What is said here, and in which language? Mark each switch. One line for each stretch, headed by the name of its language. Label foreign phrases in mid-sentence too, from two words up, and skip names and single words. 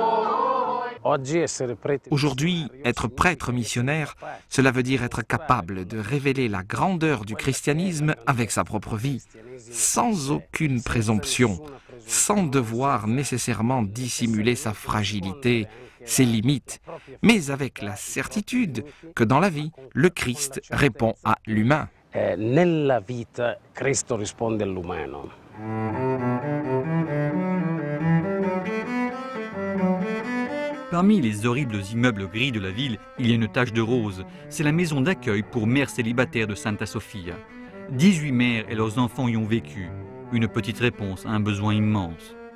French: Aujourd'hui, être prêtre missionnaire, cela veut dire être capable de révéler la grandeur du christianisme avec sa propre vie, sans aucune présomption, sans devoir nécessairement dissimuler sa fragilité, ses limites, mais avec la certitude que dans la vie, le Christ répond à l'humain.
Italian: Nella vita Cristo risponde all'umano.
French: Parmi les horribles immeubles gris de la ville, il y a une tache de rose. C'est la maison d'accueil pour mères célibataires de Santa Sofia. 18 mères et leurs enfants y ont vécu. Une petite réponse à un besoin immense.